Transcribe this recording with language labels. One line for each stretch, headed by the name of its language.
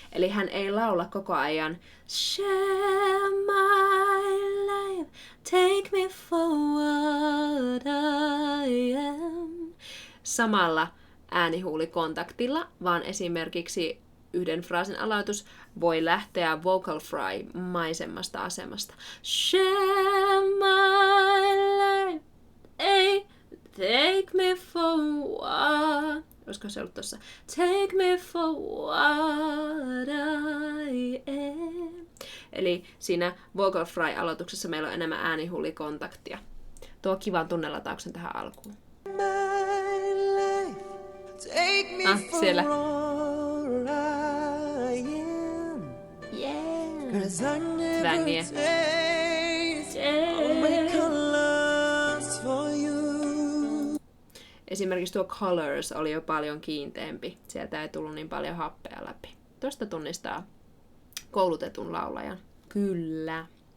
Finnish: Eli hän ei laula koko ajan
English: Share my life, take me for what I am.
Finnish: Samalla äänihuulikontaktilla, vaan esimerkiksi yhden fraasin aloitus voi lähteä vocal fry maisemmasta asemasta.
English: Share my life, hey, take me for what...
Finnish: Olisiko se ollut tossa?
English: Take me for what I am.
Finnish: Eli siinä vocal fry aloituksessa meillä on enemmän äänihuulikontaktia. Tuo kivan tunnelatauksen tähän alkuun.
English: My life, take me for
Finnish: siellä.
English: all I am. Yeah. 'Cause I never
Finnish: Svängiä.
English: taste all my colors for you.
Finnish: Esimerkiksi tuo Colors oli jo paljon kiinteämpi. Sieltä ei tullut niin paljon happea läpi. Tuosta tunnistaa koulutetun laulajan. Kyllä.